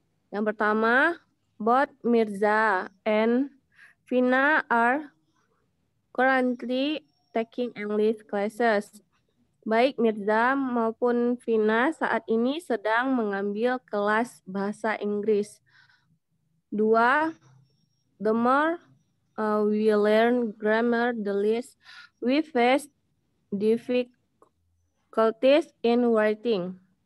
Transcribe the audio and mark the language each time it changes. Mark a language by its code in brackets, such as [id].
[id] Yang pertama, [en] both Mirza and Vina are currently taking English classes. [id] Baik Mirza maupun Vina saat ini sedang mengambil kelas bahasa Inggris. 2. [en] The more we learn grammar, the less we face difficulties in writing.